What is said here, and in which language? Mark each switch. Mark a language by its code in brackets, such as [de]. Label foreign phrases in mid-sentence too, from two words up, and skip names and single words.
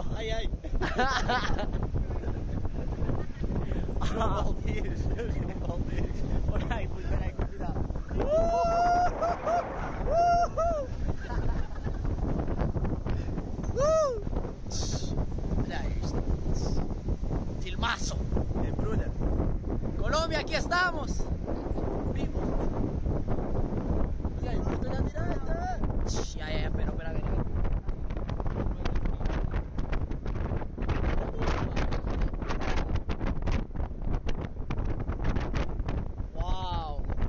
[en] Ay, ay. Maldives. Maldives. Alright, [pt] peraí, cuidado. Olha isso. [es] Filmazo. Bruna. Colombia, aquí estamos. [pt] Vimos. [es] Ya, estoy a tirada. Ya, pero espera, ven. Wow.